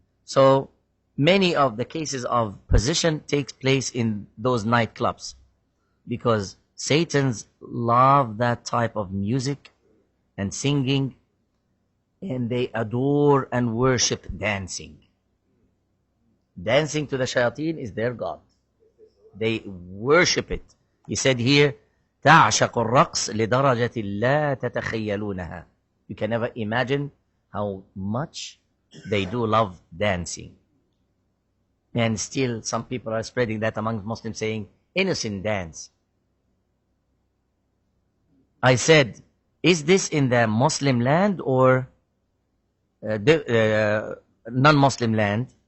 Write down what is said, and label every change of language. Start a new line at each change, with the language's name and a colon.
English: So, many of the cases of possession takes place in those nightclubs because Satans love that type of music and singing, and they adore and worship dancing. Dancing to the shayateen is their god. They worship it.
Arabic: He said here, تَعْشَقُ الرَّقْص لِدَرَجَةٍ لَا تَتَخَيَّلُونَها.
English: You can never imagine how much they do love dancing. And still some people are spreading that among Muslims, saying, innocent dance. I said, is this in the Muslim land or non-Muslim land?